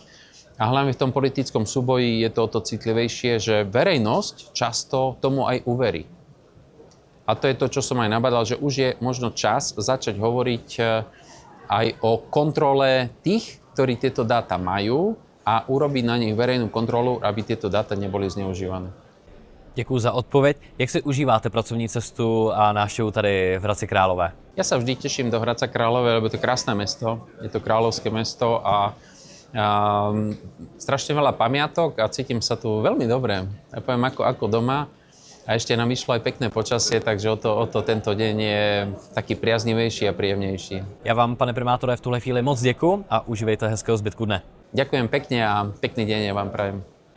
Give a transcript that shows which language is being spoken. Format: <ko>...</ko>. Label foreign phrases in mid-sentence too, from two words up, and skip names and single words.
<sk>A hlavne v tom politickom súboji je to o to citlivejšie, že verejnosť často tomu aj uverí. A to je to, čo som aj nabádal, že už je možno čas začať hovoriť aj o kontrole tých, ktorí tieto dáta majú a urobiť na nich verejnú kontrolu, aby tieto dáta neboli zneužívané.</sk> <cs>Děkuji za odpověď. Jak si užíváte pracovní cestu a návštěvu tady v Hradci Králové?</cs> <sk>Ja sa vždy teším do Hradca Králové, lebo je to krásne mesto, je to kráľovské mesto a strašne veľa pamiatok a cítim sa tu veľmi dobre. Ja poviem ako doma a ešte nám išlo aj pekné počasie, takže o to tento deň je taký priaznivejší a príjemnejší.</sk> <cs>Já vám, pane primátore, v tuhle chvíli moc děkuji a užívejte hezkého zbytku dne.</cs> <sk>Ďakujem pekne a pekný deň ja vám prajem.</sk>